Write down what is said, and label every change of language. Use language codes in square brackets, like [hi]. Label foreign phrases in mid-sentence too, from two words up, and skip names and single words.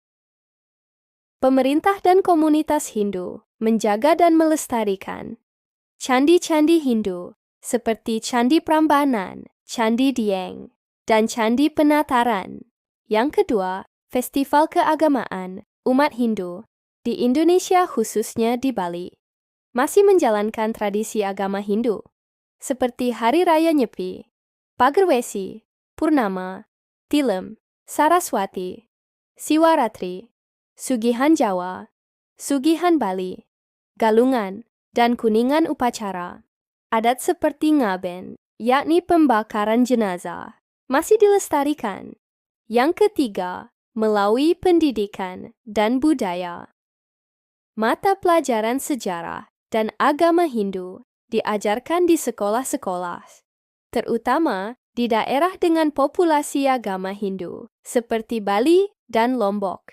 [id] Pemerintah dan komunitas Hindu menjaga dan melestarikan candi-candi Hindu seperti Candi Prambanan, Candi Dieng, dan Candi Penataran. Yang kedua, festival keagamaan umat Hindu di Indonesia khususnya di Bali masih menjalankan tradisi agama Hindu seperti Hari Raya Nyepi, Pagerwesi, Purnama, Tilem, Saraswati, Siwaratri, Sugihan Jawa, Sugihan Bali, Galungan, dan Kuningan upacara. Adat seperti ngaben, yakni pembakaran jenazah, masih dilestarikan. Yang ketiga, melalui pendidikan dan budaya. Mata pelajaran sejarah dan agama Hindu diajarkan di sekolah-sekolah, terutama di daerah dengan populasi agama Hindu, seperti Bali dan Lombok.